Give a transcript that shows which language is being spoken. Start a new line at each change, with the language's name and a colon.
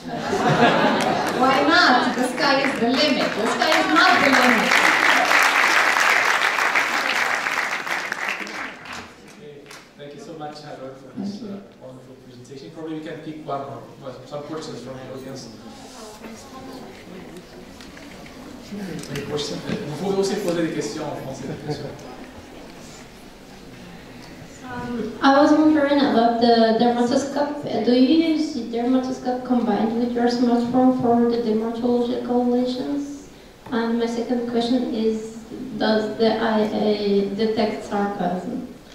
English: Why not? The sky is the limit. The sky is not the limit. Thank you so much, Hajar, for this wonderful presentation. Probably we can pick one or some questions from the audience. Any questions?
French: Vous pouvez aussi poser des questions en français.
English: I was wondering about the dermatoscope. Do you use the dermatoscope combined with your smartphone for the dermatological lesions? And my second question is, does the IA detect sarcasm?